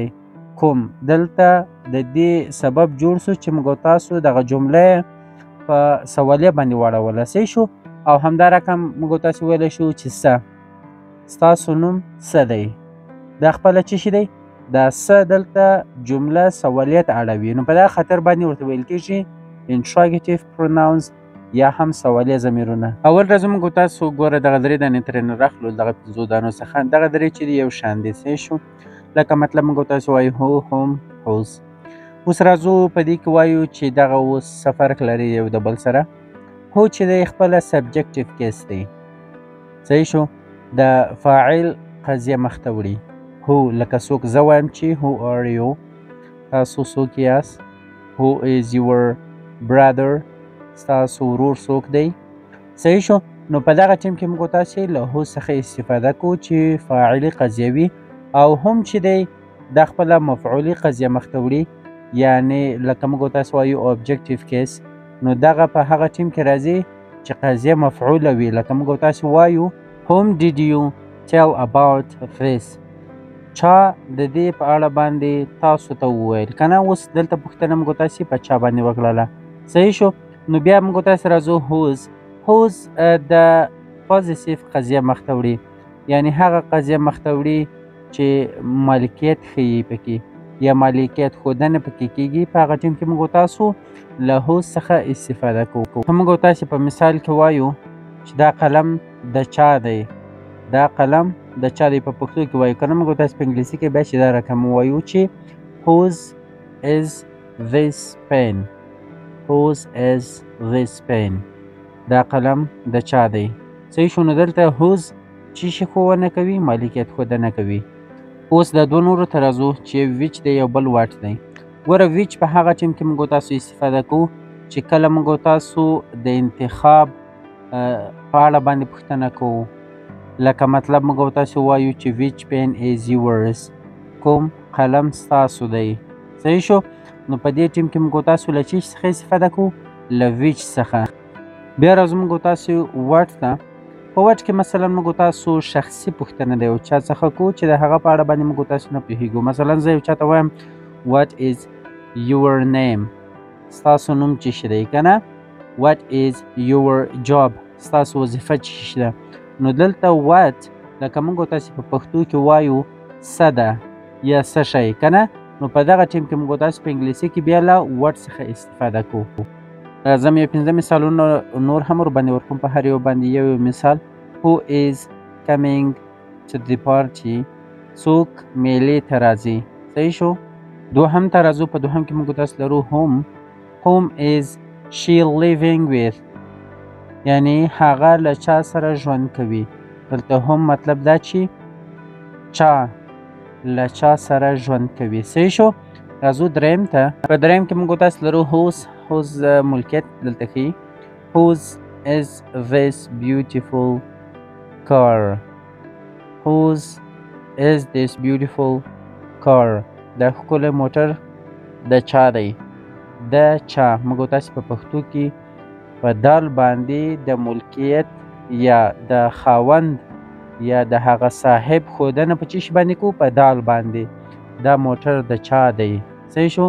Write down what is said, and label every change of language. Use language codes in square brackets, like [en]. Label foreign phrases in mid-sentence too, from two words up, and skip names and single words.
[ps] کوم دلته د دې سبب جوړ شو چې موږ تاسو دغه جمله په سوالیه باندې واړوله. صحیح شو. او همدا رقم موږ تاسې ویلی شو چې څه، ستاسو نوم څه دی. دا خپله څه شي دی؟ دا څه دلته جمله سوالیه ته اړوي. نو په دغه خاطر باندې ورته ویل کېږي [en] interrogative pronouns [ps] یا هم سوالیه ضمیرونه. اول راځو موږ تاسو ګوره دغه درې دانې ترېنه راخلو دغه پنځو دانو څخه. دغه درې چې دي یو شان دي. صحیح شو. لکه مطلب موږ تاسو وایو [en] who، whom، whose. [ps] اوس راځو په دې کې وایو چې دغه اوس څه فرق لري یو د بل سره. هو چې دی خپله [en] subjective case [ps] دی. صحیح شو. د فاعل قضیه مخته وړي. هو لکه څوک زه وایم چې [en] who are you، [ps] تاسو څوک یاست. [en] who is your brother، [ps] ستاسو ورور څوک دی. صحیح شو. نو په دغه ټیم کې موږ تاسې له هو څخه استفاده کوو چې فاعلي قضیه وي، او هم چې دی دا خپله مفعولي قضیه مخته وړي، یعنې لکه موږ تاسې وایو [en] objective case. [ps] نو دغه په هغه ټیم کې راځي چې قضیه مفعوله وي. لکه موږ تاسې وایو [en] whom did you tell about this، [ps] چا د دې په اړه باندې تاسو ته وویل که نه. اوس دلته پوښتنه موږ تاسې په چا باندې وکړله. صحیح شو. نو بیا موږ تاسې راځو whose. whose د پوزیسیف قضیه مخته وړي، یعنی هغه قضیه مخته وړي چې مالکیت ښیي پکې یا مالکیت ښودنه پکې کیږي. په هغه ټیم کې موږ تاسو له whose څخه استفاده کوو. موږ تاسې په مثال کې وایو چې دا قلم د چا دی، دا قلم د چا دی په پښتو کې وایو که نه. موږ تاسې په انګلیسي کې بیا چې دا رقم وایو چې [en] whose is this pen، whose is this pen، [ps] دا قلم د چا دی. صحیح شو. نو دلته whose څه شي ښوونه کوي؟ مالکیت ښودنه کوي. اوس د دوه نورو ته راځو چې which دی یو بل what دی. ګوره which په هغه ټیم کې موږ تاسو استفاده کوو چې کله موږ تاسو د انتخاب په اړه باندې پوښتنه کوو. لکه مطلب موږ تاسو وایو چې [en] which pen is yours، [ps] کوم قلم ستاسو دی. صحیح شو. نو په دې ټیم کې موږ تاسو له چی څخه استفاده کوو؟ له which څخه. بیا راځو موږ تاسو what ته. په what کې مثلا موږ تاسو شخصي پوښتنه د یو چا څخه کوو چې د هغه په اړه باندې موږ تاسو نه پوهیږو. مثلا زه یو چا ته وایم [en] what is your name، [ps] ستاسو نوم څه شی دی که نه. [en] what is your job، [ps] ستاسو وظیفه چې شي ده. نو دلته what لکه موږ تاسې په پښتو کې وایو څه ده یا څه شی که نه، نو په دغه ټیم کې موږ تاسې په انګلیسي کې بیا له what څخه استفاده کوو. راځم یو 5 مثالونه نور هم ورباندې ورکوم په هر یو باندې یو مثال. [en] who is coming to the party؟ [ps] څوک میلې ته راځي. صحیح شو. دوهم ته راځو. په دوهم کې موږ تاسې لرو [en] whom is she living with؟ [ps] یعنی هغه له چا سره ژوند کوي. دلته هم مطلب دا چې چا له چا سره ژوند کوي. صحیح شو. راځو دریم ته. په دریم کې موږ تاسې لرو whose ملکیت دلته ښیي. [en] whose is this beautiful car؟ whose is this beautiful car؟ [ps] دا ښکلی موټر د چا دی؟ د چا. موږ تاسې په پښتو کې په دال باندې د ملکیت یا د خاوند یا د هغه صاحب ښودنه په څه شي باندې کوو؟ په دال باندې. دا موټر د چا دی؟ صحیح شو.